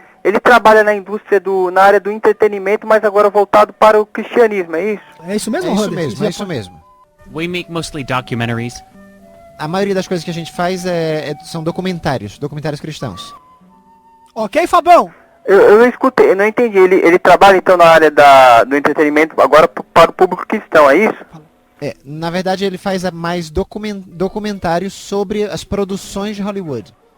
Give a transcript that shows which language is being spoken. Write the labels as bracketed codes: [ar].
[pt] Ele trabalha na indústria na área do entretenimento, mas agora voltado para o cristianismo, é isso? É isso mesmo, É isso Roder? mesmo, é isso mesmo. [en] We make mostly documentaries. [pt] A maioria das coisas que a gente faz são documentários cristãos. Ok, Fabão? Eu não escutei, eu não entendi. Ele trabalha então na área do entretenimento agora para o público cristão, é isso? Na verdade, ele faz mais documentários sobre as produções de Hollywood.